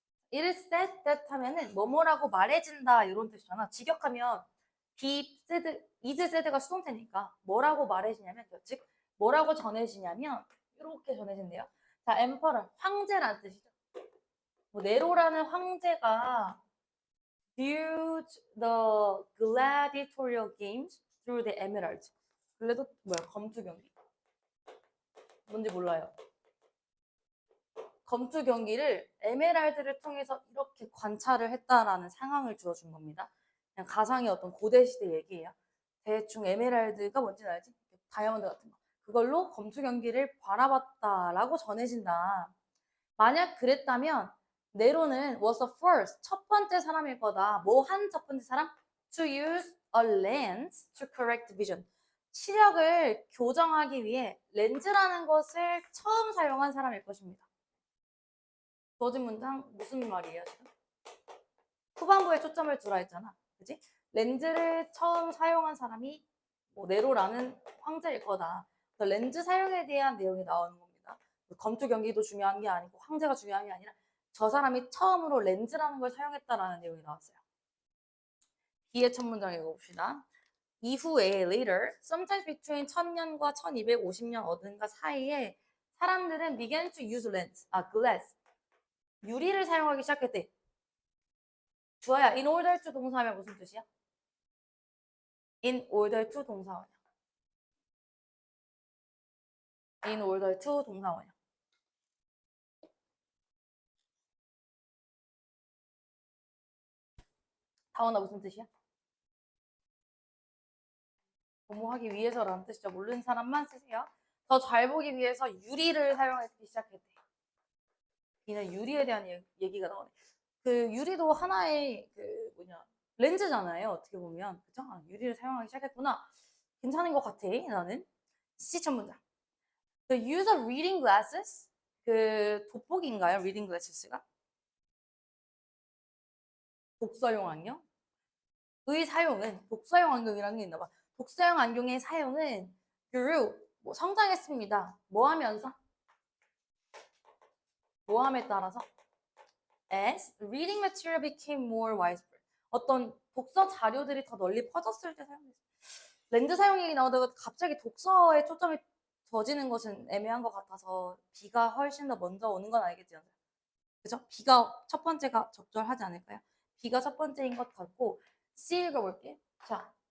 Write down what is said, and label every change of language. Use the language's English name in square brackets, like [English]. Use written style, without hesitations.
[Korean] It is said that 하면은 뭐뭐라고 말해진다 이런 뜻이잖아. 직역하면 be said, is said가 수동태니까 뭐라고 말해지냐면 즉 뭐라고 전해지냐면 이렇게 전해진대요. 자, emperor 황제라는 뜻이죠. 뭐 네로라는 황제가 [English] viewed the gladiatorial games through the emerald. [Korean] 그래도 뭐야 검투 경기. 뭔지 몰라요. 검투 경기를 에메랄드를 통해서 이렇게 관찰을 했다라는 상황을 주어준 겁니다. 그냥 가상의 어떤 고대 시대 얘기예요. 대충 에메랄드가 뭔지는 알지? 다이아몬드 같은 거. 그걸로 검투 경기를 바라봤다라고 전해진다. 만약 그랬다면 네로는 [English] was the first [Korean] 첫 번째 사람일 거다. 뭐 한 첫 번째 사람? [English] To use a lens to correct vision. [Korean] 시력을 교정하기 위해 렌즈라는 것을 처음 사용한 사람일 것입니다. 주어진 문장 무슨 말이에요 지금? 후반부에 초점을 두라 했잖아. 그지? 렌즈를 처음 사용한 사람이 뭐 네로라는 황제일 거다. 렌즈 사용에 대한 내용이 나오는 겁니다. 검투 경기도 중요한 게 아니고 황제가 중요한 게 아니라 저 사람이 처음으로 렌즈라는 걸 사용했다라는 내용이 나왔어요. B의 첫 문장 읽어봅시다. 이후에 [English] later, sometimes between [Korean] 1000년과 1250년 어딘가 사이에 사람들은 [English] began to use lens, glass, [Korean] 유리를 사용하기 시작했대. 주어야 in order to 동사하면 무슨 뜻이야? in order to 동사원이야. in order to 동사원이야. 다원아 무슨 뜻이야? 뭐하기 위해서라는 뜻이죠. 모르는 사람만 쓰세요. 더 잘 보기 위해서 유리를 사용하기 시작했대. 이는 유리에 대한 얘기가 나오네. 그 유리도 하나의 그 렌즈잖아요. 어떻게 보면 그죠? 유리를 사용하기 시작했구나. 괜찮은 것 같아. 나는 C 첫 문장. [English] The use of reading glasses [Korean] 그 돋보기인가요? reading glasses가 독서용 안경? 의 사용은 독서용 안경이라는 게 있나 봐. 독서용 안경의 사용은 grew 성장했습니다. 뭐 하면서? 뭐함에 따라서? [English] As reading material became more widespread. [Korean] 어떤 독서 자료들이 더 널리 퍼졌을 때 사용했어요. 렌즈 사용 얘기 나오다가 갑자기 독서에 초점이 둬지는 것은 애매한 것 같아서 B가 훨씬 더 먼저 오는 건 알겠죠? 그죠? B가 첫 번째가 적절하지 않을까요? B가 첫 번째인 것 같고 C 읽어볼게. 자,